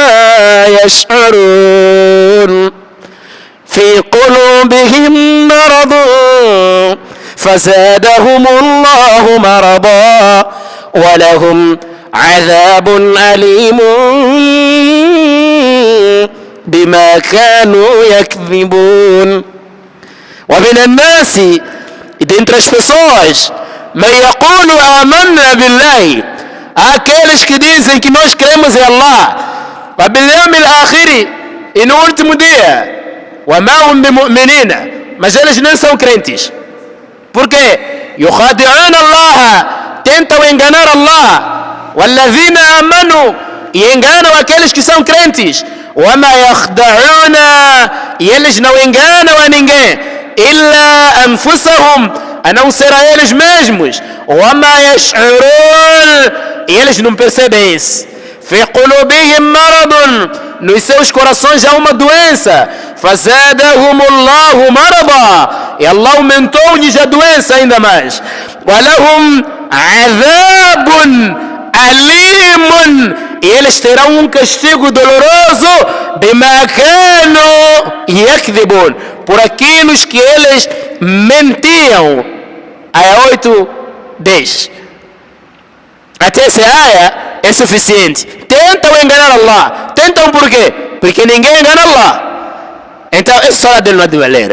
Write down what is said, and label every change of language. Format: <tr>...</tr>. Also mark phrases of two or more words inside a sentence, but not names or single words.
<ar>يشعرون في قلوبهم مرض فزادهم الله مرضا ولهم عذاب أليم بما كانوا يكذبون ومن الناس</ar> <pt>dentre as pessoas</pt> <ar>من يقول آمنا بالله</ar> <pt>aqueles que dizem que nós cremos em Allah</pt> <ar>وباليوم الآخر</ar> <pt>e no último dia</pt> <ar>وما هم بمؤمنين</ar> <pt>mas eles não são crentes. Por quê?</pt> <ar>يخادعون الله</ar> <pt>tentam enganar Allah</pt> <ar>والذين آمنوا</ar> <pt>e enganam aqueles que são crentes</pt> <ar>وما يخدعون</ar> <pt>e eles não enganam a ninguém</pt> <ar>إلا أنفسهم</ar> <pt>a não ser a eles mesmos</pt> <ar>وما يشعرون</ar> <pt>e eles não percebem isso.</pt> <ar>في قلوبهم مرض</ar> <pt>nos seus corações há uma doença</pt> <ar>فزادهم الله مرضا</ar> <pt>e Allah aumentou-lhes a doença ainda mais</pt> <ar>ولهم عذاب أليم</ar> <pt>e eles terão um castigo doloroso</pt> <ar>بما كانوا يكذبون</ar> <pt>por aquilo que eles mentiam. Aya 8:10 até essa aya é suficiente. Tentam enganar Allah. Tentam por quê? Porque ninguém engana Allah. Então essa sala dele não é de valer.</pt>